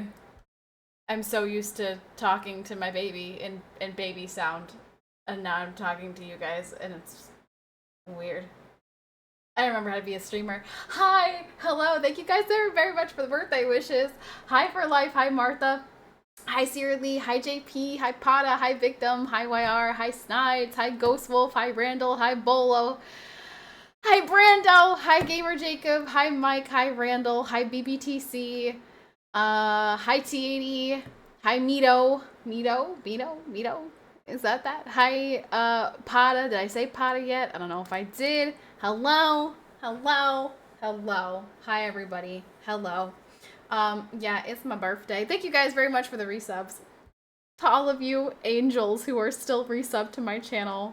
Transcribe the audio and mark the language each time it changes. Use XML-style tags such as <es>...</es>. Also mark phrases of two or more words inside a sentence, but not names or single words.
<en>I'm so used to talking to my baby in baby sound, and now I'm talking to you guys, and it's weird. I don't remember how to be a streamer. Hi, hello, thank you guys very, very much for the birthday wishes. Hi for life, hi Martha, hi Sierra Lee, hi JP, hi Pada, hi Victim, hi YR, hi Snides, hi Ghost Wolf, hi Randall, hi Bolo, hi Brando, hi Gamer Jacob, hi Mike, hi Randall, hi BBTC, hi T80. Hi Mito. Is that? Hi, Pada. Did I say Pada yet? I don't know if I did. Hello. Hello. Hello. Hi, everybody. Hello. Yeah, it's my birthday. Thank you guys very much for the resubs. To all of you angels who are still resubbed to my channel.</en>